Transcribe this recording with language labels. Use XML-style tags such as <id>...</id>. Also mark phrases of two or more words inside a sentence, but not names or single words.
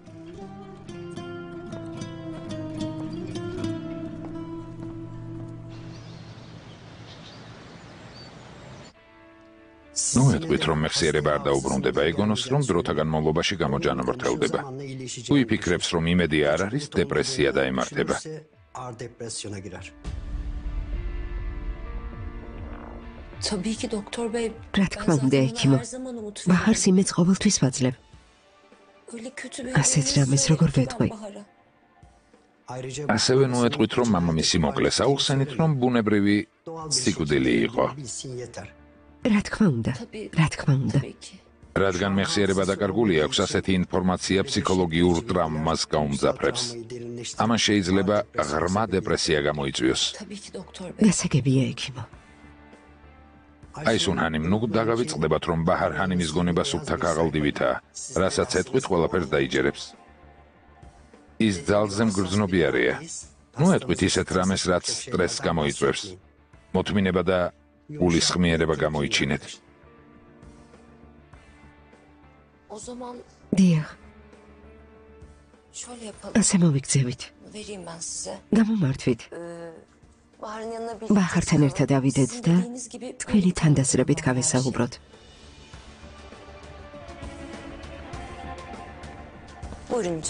<ka>ნუ ეტყვით, რომ მეხსიერება არ დაუბრუნდება, ეგონოს, რომ დროთა განმავლობაში გამოჯანმრთელდება. თუ იფიქრებს, რომ იმედი არ არის, დეპრესია დაემართება.</ka> <tr>Tabii ki doktor bey.</tr> <ka>რა თქმა უნდა, ექიმო.</ka> <tr>Her zaman umut</tr> <ka>ბაჰარს იმედს ყოველთვის ვაძლევ.</ka> <tr>Öyle kötü bir</tr> <ka>ასეთ</ka> <tr>haberiniz</tr> <ka>რამეს</ka> <tr>yok</tr> <ka>როგორ</ka> <tr>lütfen</tr> <ka>ვეთქვი?</ka> <tr>Bahar'a.</tr> <ka>ასევე ნუ ეტყვით, რომ მამამისი მოკლეს, აუხსენით, რომ ბუნებრივი სიკვდილი იყო. რა თქმა უნდა, რა თქმა უნდა.</ka> <tr>Tabii ki.</tr> <ka>რადგან მეხსიერება დაკარგული აქვს, ასეთი ინფორმაცია ფსიქოლოგიურ ტრამვას გაუმძაფრებს. ამან შეიძლება ღრმა დეპრესია გამოიწვიოს.</ka> <tr>Tabii ki doktor bey.</tr> <ka>გასაგებია, ექიმო. აი სუნჰანიმ, ნუ დაგავიწყდებათ, რომ ბაჰარ ჰანიმის გონება სუფთა ქაღალდივითაა, რასაც ეთყვით, ყველაფერს დაიჯერებს. ის ძალზე მგრძნობიარეა. ნუ ეთყვით ისეთ რამეს, რაც სტრესს გამოიწვევს. მოთმინება და გულისხმიერება გამოიჩინეთ.</ka> <tr>O zaman</tr> <ka>დიახ,</ka> <tr>şöyle yapalım.</tr> <ka>ასე მოვიგზევით.</ka> <tr>Vereyim ben size.</tr> <ka>გამომართვით.</ka> <tr>Bahar'ın yanına bir</tr> <ka>ბაჰართან ერთად ავიდეთ და</ka> <tr>dediğiniz gibi</tr> <ka>თქვენი თანდასრებით გავესაუბროთ.</ka> <tr>Buyurun lütfen.</tr>